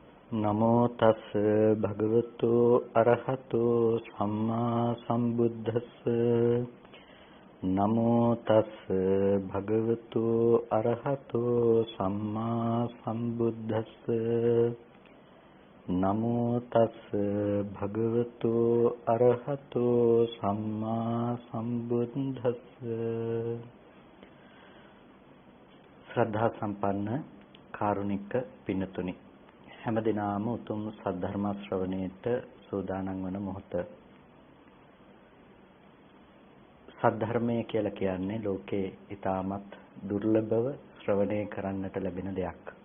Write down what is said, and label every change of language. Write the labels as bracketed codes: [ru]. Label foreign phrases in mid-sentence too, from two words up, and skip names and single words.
[pi] නමෝ තස් භගවතු අරහතෝ සම්මා සම්බුද්දස්ස නමෝ තස් භගවතු අරහතෝ සම්මා සම්බුද්දස්ස නමෝ තස් භගවතු අරහතෝ සම්මා සම්බුද්දස්ස [si] ශ්‍රද්ධා සම්පන්න කාරුණික පින්තුනි හැමදිනාම උතුම් සද්ධර්ම ශ්‍රවණයට සූදානම් වන මොහොත. සද්ධර්මය කියලා කියන්නේ ලෝකේ ඊටමත් දුර්ලභව ශ්‍රවණය කරන්නට ලැබෙන දෙයක්.